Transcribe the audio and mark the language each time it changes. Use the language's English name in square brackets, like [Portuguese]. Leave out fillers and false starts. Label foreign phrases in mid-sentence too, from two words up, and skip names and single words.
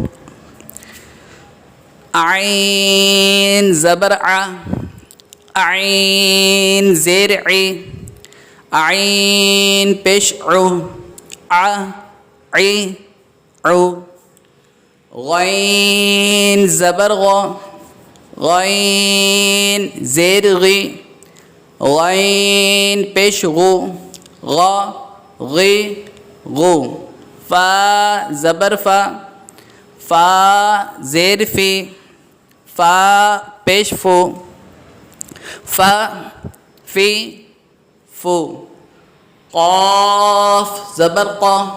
[Urdu] عین زبر ع عین زیر عی عین پیش عو ع عی عو غین زبر غا غین زیر غی غین پیش غو غا غی غو فا زبر فا فا زیر فی فا پیش فو فا فی فو قاف زبر قا